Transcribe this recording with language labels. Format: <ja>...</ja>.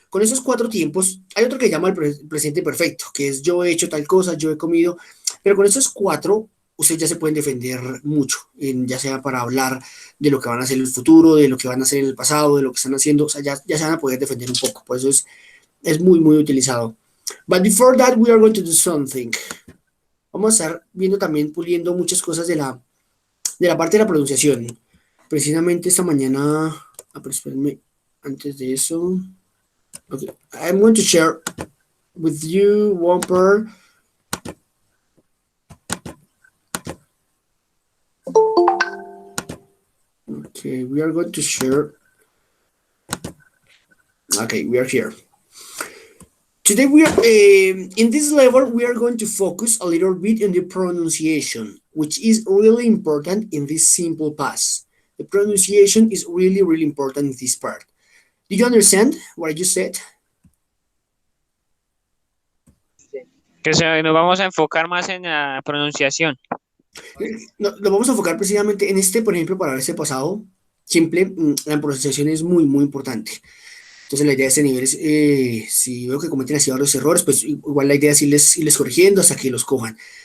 <es>Con esos cuatro tiempos, hay otro que llama el presente perfecto, que es yo he hecho tal cosa, yo he comido, pero con esos cuatro ustedes ya se pueden defender mucho, ya sea para hablar de lo que van a hacer en el futuro, de lo que van a hacer en el pasado, de lo que están haciendo, o sea, ya se van a poder defender un poco, por eso es muy, muy utilizado.</es> <en>But before that, we are going to do something.</en> <es>Vamos a estar viendo también, puliendo muchas cosas de la parte de la pronunciación. Precisamente esta mañana, pero espérenme, antes de eso,</es> <en>okay, I'm going to share with you one part. Okay, we are going to share. Okay, we are here. Today we are in this level we are going to focus a little bit on the pronunciation, which is really important in this simple pass. The pronunciation is really, really important in this part. Do you understand what I just said?</en> <es>Nos vamos a enfocar más en la pronunciación. Lo vamos a enfocar precisamente en este, por ejemplo, para ese pasado simple, la pronunciación es muy, muy importante. Entonces la idea de este nivel es, si veo que cometen así varios errores, pues igual la idea es irles corrigiendo hasta que los cojan.</es>